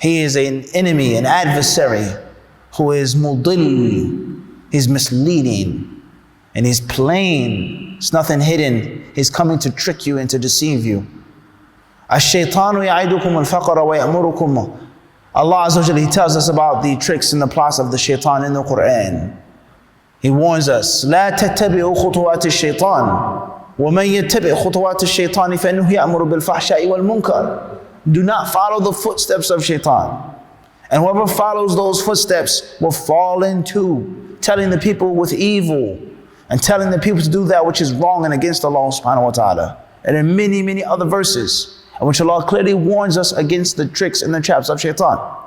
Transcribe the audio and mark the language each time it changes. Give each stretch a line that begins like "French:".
English: He is an enemy, an adversary who is mudil. He's misleading. And he's plain. It's nothing hidden. He's coming to trick you and to deceive you.
Arabic: الشيطان يعدكم الفقر ويأمركم
English: Allah Azza wa Jalla, He tells us about the tricks and the plots of the shaitan in the Quran. He warns us,
Arabic: لا تتبعوا خطوات الشيطان ومن يتبع خطوات الشيطان فإنه يأمر بالفحشاء والمنكر.
English: Do not follow the footsteps of shaitan. And whoever follows those footsteps will fall into telling the people with evil and telling the people to do that which is wrong and against Allah subhanahu wa ta'ala. And in many, many other verses, in which Allah clearly warns us against the tricks and the traps of shaitan.